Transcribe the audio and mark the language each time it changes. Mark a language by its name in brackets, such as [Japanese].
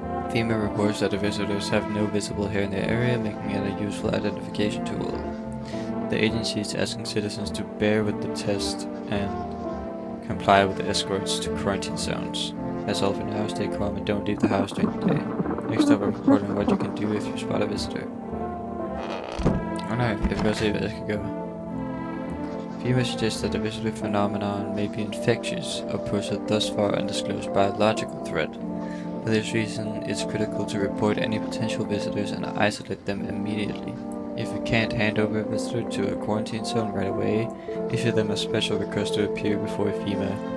[English] FEMA reports that the visitors have no visible hair in their area, making it a useful identification tool. The agency is asking citizens to bear with the test and comply with the escorts to quarantine zones. That's all for now. Stay calm and don't leave the house during the day. Next up, I'm reporting what you can do if you spot a visitor. Oh no, [Danish] jeg vil godt se, hvad jeg skal gøre. [English] FEMA suggests that the visitor phenomenon may be infectious or pose a thus far undisclosed biological threat. For this reason, it's critical to report any potential visitors and isolate them immediately. If you can't hand over a visitor to a quarantine zone right away, issue them a special request to appear before FEMA.